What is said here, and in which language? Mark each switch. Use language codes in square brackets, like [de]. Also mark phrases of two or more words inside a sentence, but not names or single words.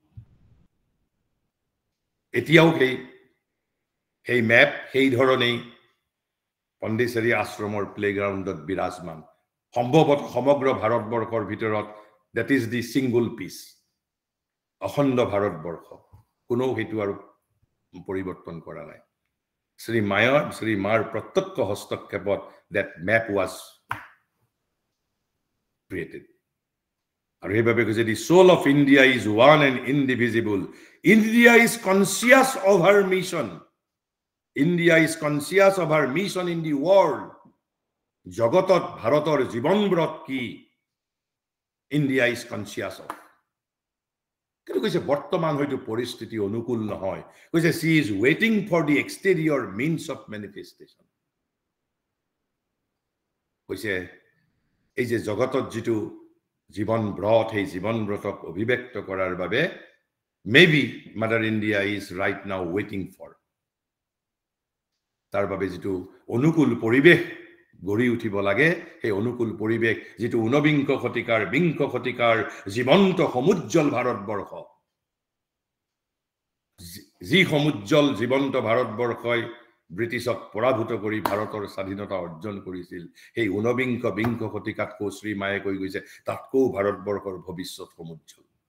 [as] এতিয়াও সেই মেপ সেই ধৰণেই পণ্ডিচেৰী আশ্ৰমৰ প্লেগ্ৰাউণ্ডত বিৰাজমান সম্ভৱত সমগ্ৰ ভাৰতবৰ্ষৰ ভিতৰত [en] that is the single piece [as] অখণ্ড ভাৰতবৰ্ষ কোনো সেইটো আৰু পৰিৱৰ্তন কৰা নাই শ্ৰী মাৰ প্ৰত্যক্ষ হস্তক্ষেপত [en] that map was created [as] আৰু সেইবাবে কৈছে [en] the soul of India is one and indivisible India is conscious of her mission India is conscious of her mission in the world [as] জগতত ভাৰতৰ জীৱনব্ৰত কি [en] India is conscious of [as] কিন্তু কৈছে বৰ্তমান হয়তো পৰিস্থিতি অনুকূল নহয় কৈছে [en] she is waiting for the exterior means of manifestation [as] কৈছে এই যে জগতত যেটো জীবন ব্ৰত এই জীবন ব্ৰতক অভিব্যক্ত কৰাৰ বাবে [en] maybe mother India is right now waiting for [as] তাৰ বাবে যেটো অনুকূল পৰিবেশ গঢ়ি উঠিব লাগে সেই অনুকূল পৰিবেশ যেটো 19 শতিকাৰ 20 শতিকাৰ জীবন্ত সমুজ্জ্বল ভাৰতবৰ্ষ যি সমুজ্জ্বল জীবন্ত ভাৰতবৰ্ষই ব্ৰিটিছক পৰাভূত কৰি ভাৰতৰ স্বাধীনতা অৰ্জন কৰিছিল সেই 19 শতিকাত শ্ৰী মায়ে কৈ গৈছে তাতকৈ ভাৰতবৰ্ষৰ ভৱিষ্যত সমুজ্জ্বল